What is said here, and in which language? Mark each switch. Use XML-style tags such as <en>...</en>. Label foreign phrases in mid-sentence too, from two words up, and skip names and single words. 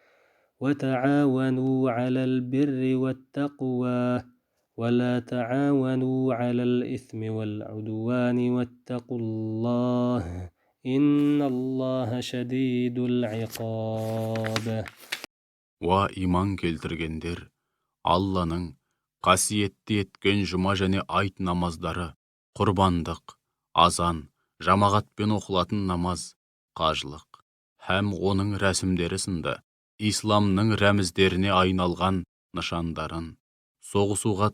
<ar>وتعاونوا على البر والتقوى ولا تعاونوا على الإثم والعدوان واتقوا الله إن الله شديد العقاب.</ar> <kk>Уа иман келтіргендер, Алланың қасиетті еткен жұма және айт намаздары, құрбандық, азан, жамағатпен оқылатын намаз, қажылық, һәм оның рәсімдері сынды исламның рәміздеріне айналған нышандарын, соғысуға</kk>